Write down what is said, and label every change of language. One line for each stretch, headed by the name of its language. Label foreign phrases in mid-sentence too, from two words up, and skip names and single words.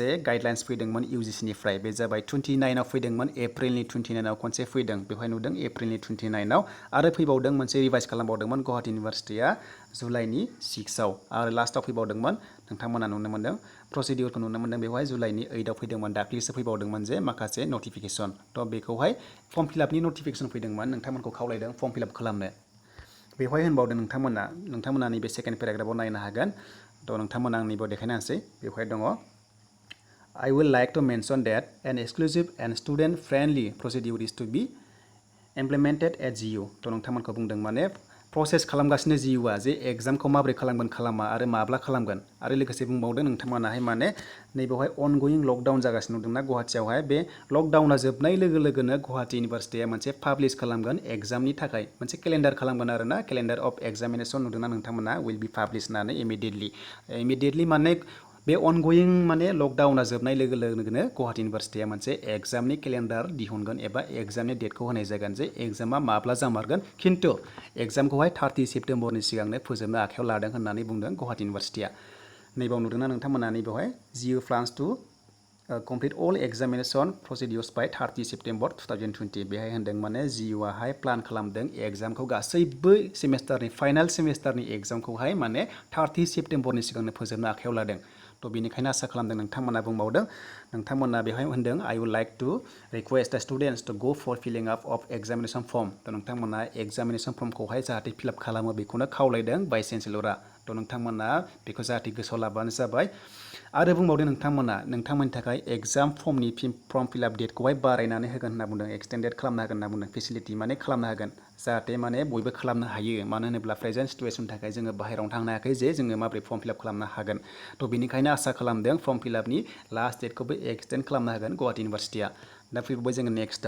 Bodo: गाइडलाइन्स फैदोंमोन इउजिसिनिफ्राय बे जाबाय 29आव फैदोंमोन एप्रिलनि 29आव खनसे फैदों बेवहाय नुदों एप्रिलनि 29आव आरो फैबावदों मोनसे रिभाइस खालामबावदोंमोन गुवाहाटी इउनिभारसिटिया जुलाइनि 6आव आरो लास्टआव फैबावदोंमोन नोंथांमोना नुनो मोनदों प्रसिडिउरखौ नुनो मोनदों बेवहाय जुलाइनि 8आव फैदोंमोन दाख्लैसो फैबावदोंमोन जे माखासे नटिफिकेशन थ' बेखौहाय
English: form fill-up
Bodo: नटिफिकेशन फैदोंमोन नोंथांमोनखौ खावलायदों
English: form fill-up
Bodo: खालामनो बेवहाय होनबावदों नोंथांमोना नैबे
English: second paragraph
Bodo: नायनो हागोन थ' नोंथांमोना आंनिबो देखायनो हानोसै बेवहाय दङ
English: I would like to mention that an exclusive and student friendly procedure is to be implemented at GU
Bodo: थ' नोंथांमोनखौ बुंदों माने प्रसेस खालामगासिनो जिइउआ जे एग्जामखौ माबोरै खालामगोन खालामा आरो माब्ला खालामगोन आरो लोगोसे बुंबावदों नोंथांमोनाहाय माने नैबेवहाय
English: ongoing lockdown
Bodo: जागासिनो दंना गुवाहाटीयावहाय बे लकडाउना जोबनाय लोगो लोगोनो गुवाहाटी इउनिभारसिटिया मोनसे पाब्लिश खालामगोन एग्जामनि थाखाय मोनसे केलेन्डार खालामगोन आरोना
English: calendar of examination
Bodo: नुदोंना नोंथांमोना
English: will be publish
Bodo: होननानै इमिडियेटलि माने बे अनगयिं माने लकडाउना जोबनाय लोगो लोगोनो गुवाहाटी इउनिभारसिटिया मोनसे एग्जामनि केलेन्डार दिहुनगोन एबा एग्जामनि डेटखौ होनाय जागोन जे एग्जामा माब्ला जामारगोन खिन्थु एग्जामखौहाय 30 सेप्टेम्बरनि सिगांनो फोजोबनो आखायाव लादों होननानै बुंदों गुवाहाटी इउनिभारसिटिया नैबाव नुदोंना नोंथांमोना नैबावहाय
English: GU plans to complete all examination procedures by 30 September 2020
Bodo: बेहाय होनदों माने जिइउआहाय प्लान खालामदों एग्जामखौ गासैबो सेमेस्टारनि फाइनाल सेमेस्टारनि एग्जामखौहाय माने 30 सेप्टेम्बरनि सिगांनो फोजोबनो आखायाव लादों तो बेनिखायनो आसा खालामदों नोंथांमोना बुंबावदों नोंथांमोना बेहाय होनदों
English: I would like to request the students to go for filling up of examination form
Bodo: तो नोंथांमोना एग्जामिनेशन फॉर्मखौहाय जाहाथे
English: fill up
Bodo: खालामो बेखौनो खावलायदों वाइस चेन्सेलरा तो नोंथांमोना बेखौ जाहाथे गोसोआव लाबानो जाबाय आरो बुंबावदों नोंथांमोना नोंथांमोननि थाखाय एग्जाम फर्मनि
English: form fill-up date
Bodo: बारायनानै होगोन होनना बुंदों एक्सटेन्डेड खालामनो हागोन होनना बुंदों फेसिलिटि माने खालामनो हागोन जाहाथे माने बयबो खालामनो हायो मानो होनोब्ला
English: present situation
Bodo: थाखाय जोङो बाहेरायाव थांनो हायाखै जे जोङो माबोरै
English: form fill-up
Bodo: खालामनो हागोन तो बेनिखायनो आसा खालामदों
English: form fill-up last date
Bodo: एक्सटेन्ड खालामनो हागोन गुवाहाटी इउनिभार्सिटिया दा फैबाय जोङो नेक्स्टआव